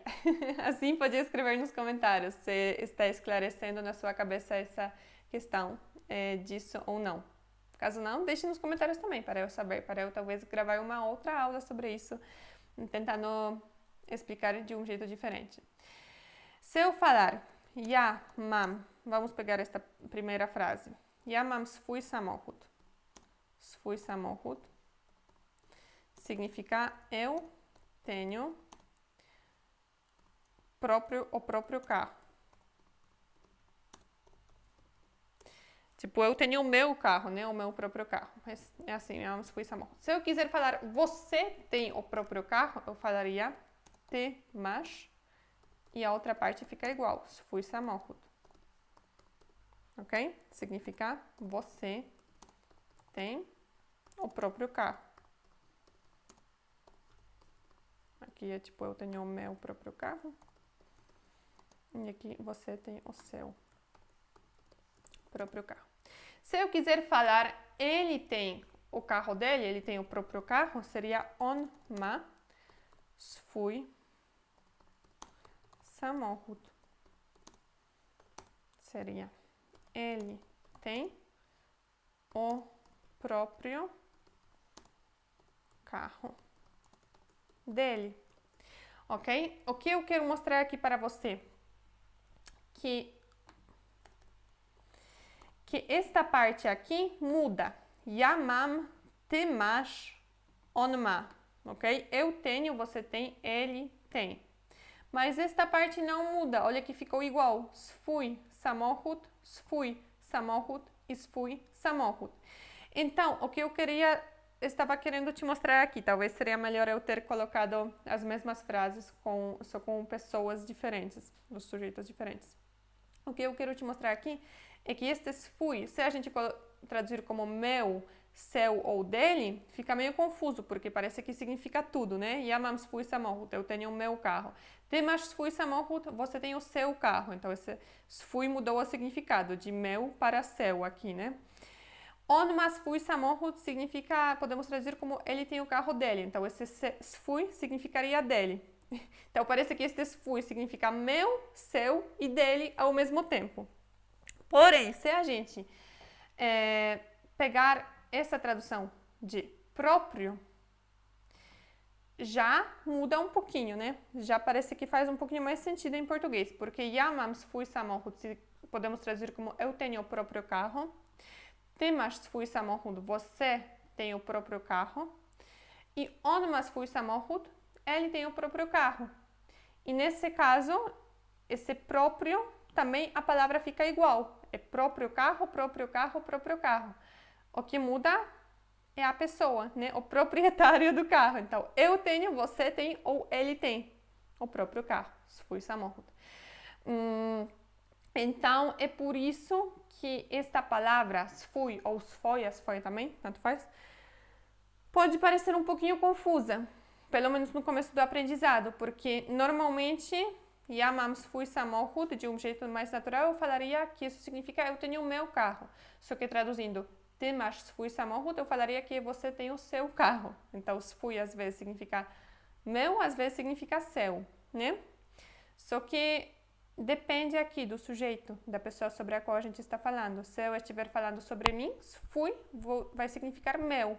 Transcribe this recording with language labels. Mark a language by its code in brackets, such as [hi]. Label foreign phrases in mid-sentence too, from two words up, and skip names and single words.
[pt] Assim, podia escrever nos comentários se está esclarecendo na sua cabeça essa questão disso ou não. Caso não, deixe nos comentários também, para eu saber, para eu talvez gravar uma outra aula sobre isso, tentando explicar de um jeito diferente. Se eu falar, [pl] ja mam, [pt] vamos pegar esta primeira frase. [pl] Ja mam swój samochód. Swój samochód [pt] significa eu tenho o próprio carro. Tipo, eu tenho o meu carro, né? O meu próprio carro. Mas é assim, [pl] ja mam swój samochód. [pt] Se eu quiser falar, você tem o próprio carro, eu falaria, [pl] ty masz. [pt] E a outra parte fica igual, [pl] swój samochód. [pt] Ok? Significa, você tem o próprio carro. Aqui é tipo, eu tenho o meu próprio carro. E aqui você tem o seu próprio carro. Se eu quiser falar, ele tem o carro dele, ele tem o próprio carro, seria [pl] on ma swój samochód. [pt] Seria Ele tem o próprio carro dele. Ok? O que eu quero mostrar aqui para você? Que esta parte aqui muda. [pl] Ja mam, ty masz, on ma. [pt] Ok? Eu tenho, você tem, ele tem. Mas esta parte não muda. Olha que ficou igual. [pl] Swój samochód, swój samochód e swój samochód. [pt] Então, o que eu estava querendo te mostrar aqui, talvez seria melhor eu ter colocado as mesmas frases só com pessoas diferentes, os sujeitos diferentes. O que eu quero te mostrar aqui é que este swój, se a gente traduzir como meu, seu ou dele, fica meio confuso, porque parece que significa tudo, né? [pl] Ja mam swój samochód, [pt] eu tenho o meu carro. [pl] Ty masz swój samochód, [pt] você tem o seu carro. Então, esse swój mudou o significado, de meu para seu aqui, né? [pl] On ma swój samochód [pt] significa, podemos traduzir como ele tem o carro dele. Então, esse swój significaria dele. Então, parece que este swój significa meu, seu e dele ao mesmo tempo. Porém, se a gente pegar essa tradução de próprio, já muda um pouquinho, né? Já parece que faz um pouquinho mais sentido em português, porque [pl] ja mam swój samochód [pt] podemos traduzir como eu tenho o próprio carro. [pl] Ty masz swój samochód, [pt] você tem o próprio carro. [pl] E on ma swój samochód, [pt] ele tem o próprio carro. E nesse caso, esse próprio, também a palavra fica igual. É próprio carro, próprio carro, próprio carro. O que muda é a pessoa, né? O proprietário do carro. Então, eu tenho, você tem ou ele tem o próprio carro. [pl] Swój samochód. [pt] Então, é por isso que esta palavra swój ou swój também, tanto faz, pode parecer um pouquinho confusa, pelo menos no começo do aprendizado, porque normalmente [pl] ja mam swój samochód, [pt] de um jeito mais natural, eu falaria que isso significa eu tenho o meu carro. Só que traduzindo [pl] ty masz swój samochód, [pt] eu falaria que você tem o seu carro. Então, swój às vezes significa meu, às vezes significa seu, né? Só que depende aqui do sujeito, da pessoa sobre a qual a gente está falando. Se eu estiver falando sobre mim, swój vai significar meu.